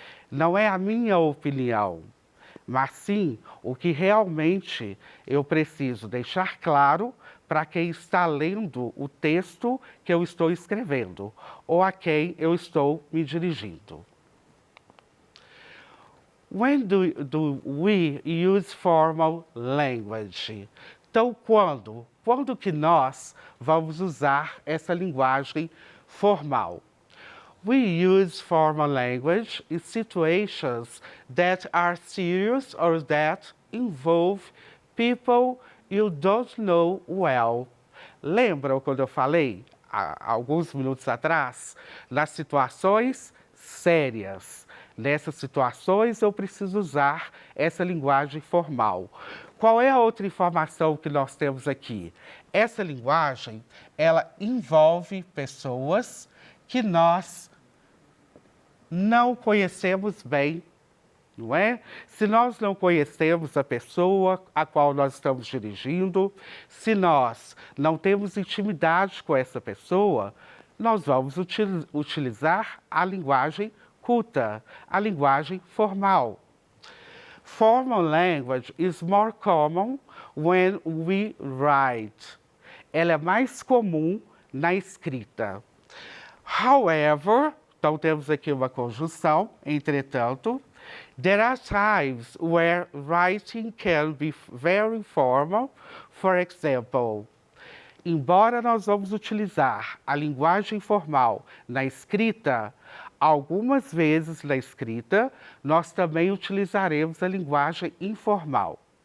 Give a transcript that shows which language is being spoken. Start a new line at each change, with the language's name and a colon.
Portuguese: Não é a minha opinião, mas sim o que realmente eu preciso deixar claro para quem está lendo o texto que eu estou escrevendo ou a quem eu estou me dirigindo.
English: When do we use formal language?
Portuguese: Então, quando? Quando que nós vamos usar essa linguagem formal?
English: We use formal language in situations that are serious or that involve people you don't know well.
Portuguese: Lembram quando eu falei, há alguns minutos atrás, nas situações sérias? Nessas situações eu preciso usar essa linguagem formal. Qual é a outra informação que nós temos aqui? Essa linguagem, ela envolve pessoas que nós não conhecemos bem, não é? Se nós não conhecemos a pessoa a qual nós estamos dirigindo, se nós não temos intimidade com essa pessoa, nós vamos utilizar a linguagem culta, a linguagem formal.
English: Formal language is more common when we write.
Portuguese: Ela é mais comum na escrita.
English: However,
Portuguese: então temos aqui uma conjunção, entretanto,
English: there are times where writing can be very formal. For example,
Portuguese: embora nós vamos utilizar a linguagem formal na escrita, algumas vezes na escrita, nós também utilizaremos a linguagem informal.